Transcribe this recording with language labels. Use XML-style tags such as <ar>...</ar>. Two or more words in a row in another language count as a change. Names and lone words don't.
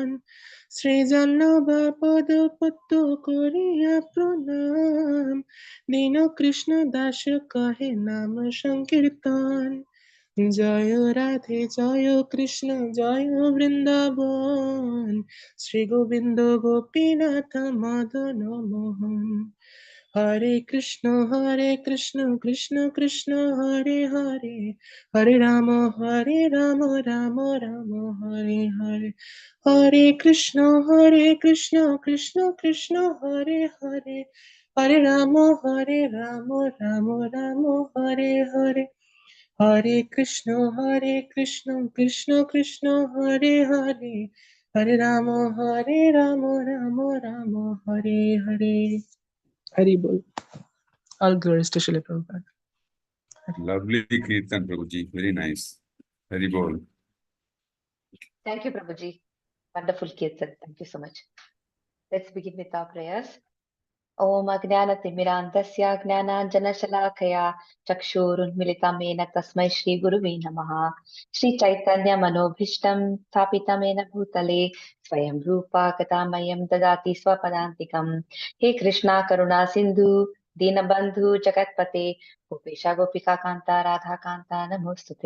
<bn>শ্রীজান বাপদ পদ্ম করিয়া প্রণাম, দীন কৃষ্ণ দাস কহে নাম সংকীর্তন। জয় রাধে জয় কৃষ্ণ জয় বৃন্দাবন, শ্রী গোবিন্দ গোপীনাথ মদন মোহন।</bn> <sa>হরে কৃষ্ণ কৃষ্ণ কৃষ্ণ হরে হরে, হরে রাম রাম রাম হরে হরে। হরে কৃষ্ণ কৃষ্ণ কৃষ্ণ হরে হরে, হরে রাম রাম রাম হরে হরে। হরে কৃষ্ণ কৃষ্ণ কৃষ্ণ হরে হরে, হরে রাম রাম রাম হরে হরে।</sa> <bn>হরি বল.</bn> <en>All glories to Srila Prabhupada. Lovely Kirtan, Prabhuji. Very nice.</en> <bn>হরি বল.</bn> <en>Thank you, Prabhuji. Wonderful Kirtan. Thank you so much. Let's begin with our prayers.</en> <sa>ओम् अज्ञानतिमिरान्धस्य ज्ञानाञ्जनशलाकया चक्षुरुन्मीलितं येन तस्मै श्री गुरवे नमः. श्री चैतन्य मनोऽभीष्टं स्थापितं येन भूतले स्वयं रूपः कदा मह्यं ददाति स्वपदान्तिकम्. हे कृष्ण करुणा सिन्धो दीनबन्धो जगत्पते गोपेश गोपिका कान्त राधा कान्त नमोऽस्तु ते.</sa>